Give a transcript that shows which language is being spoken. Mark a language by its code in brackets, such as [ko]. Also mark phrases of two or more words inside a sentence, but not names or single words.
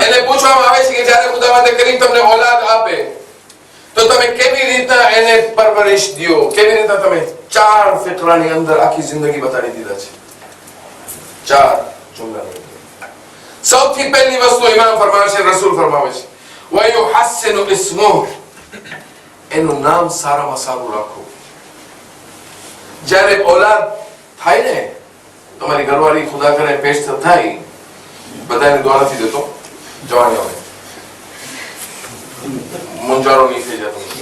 [gu] એને પૂછવામાં આવે છે કે જ્યારે ખુદાવંદ કરીમ તમને ઓલાદ આપે તો તમે કેવી રીતે એને પરવરિશ દો, કેવી રીતે? તમે 4 ફિકરાની અંદર આખી જિંદગી બતાડી દીધા છે, 4 જુમલાની. સૌથી પહેલી વસ્તુ ઇમામ ફરમાવે છે, રસૂલ ફરમાવે છે, [ar] ويحسن اسمه, [gu] એનું નામ સારામાં સારું રાખો. જ્યારે ઓલાદ થાય ને, તમારી ઘરવાળી ખુદા કરે પેસ્ટ થાય, બધાને દુઆ નથી દેતો, જવાની આવે મુંજારો નહીં થઈ જતો.